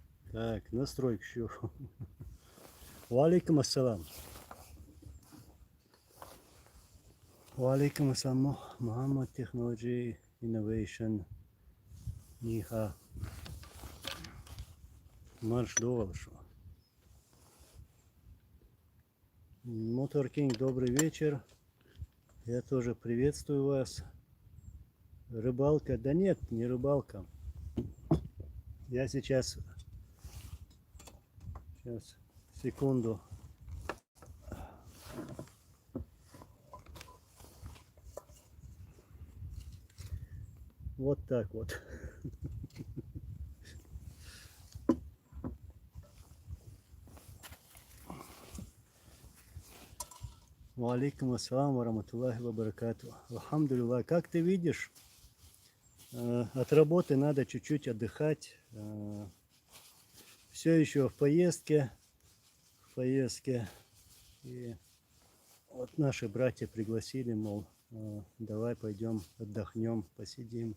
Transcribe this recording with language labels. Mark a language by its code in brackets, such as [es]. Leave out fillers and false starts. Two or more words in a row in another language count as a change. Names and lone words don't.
[ru] Так, настройка еще. [ar] وعليكم السلام. وعليكم السلام. [ru] Muhammad Technology Innovation. Ниха. Марш Доволшу. Мотор Кинг, добрый вечер. Я тоже приветствую вас. Рыбалка? Да нет, не рыбалка. Я сейчас, секунду. Вот так вот. [ar] وعليكم السلام ورحمة الله وبركاته. الحمد لله. [ru] Как ты видишь, от работы надо чуть-чуть отдыхать. Все еще в поездке. И вот наши братья пригласили, мол, давай пойдем отдохнем, посидим.